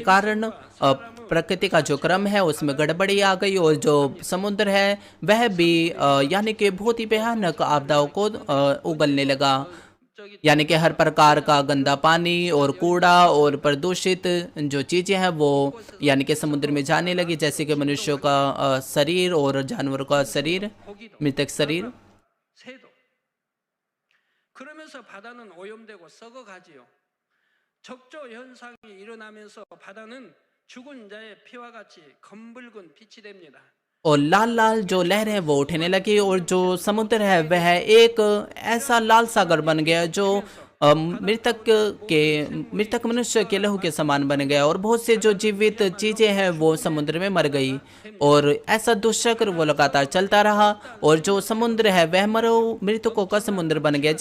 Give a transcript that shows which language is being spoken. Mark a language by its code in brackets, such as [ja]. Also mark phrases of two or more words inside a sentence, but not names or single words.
[hi] कारण प्रकृति का जो क्रम है उसमें गड़बड़ी आ गई और जो समुद्र है वह भी यानी कि बहुत ही भयानक आपदाओं को उगलने लगा, यानी कि हर प्रकार का गंदा पानी और कूड़ा और प्रदूषित जो चीज़ें हैं वो यानी कि समुद्र में जाने लगी, जैसे कि मनुष्यों का शरीर और जानवरों का शरीर, मृतक शरीर। [ko] 그러면서 바다는 오염되고 썩어가지요. 적조 현상이 일어나면서 바다는 죽은 자의 피와 같이 검붉은 빛이 됩니다. [hi] और लाल लाल जो लहरें वो उठने लगी और जो समुद्र है वह एक ऐसा लाल सागर बन गया जो मृतक मनुष्य के लहू के समान बन गया और बहुत से जो जीवित चीजें हैं वो समुद्र में मर गई और ऐसा दुष्चक्र वो लगातार चलता रहा और जो समुद्र है वह मृतकों का समुद्र बन गया।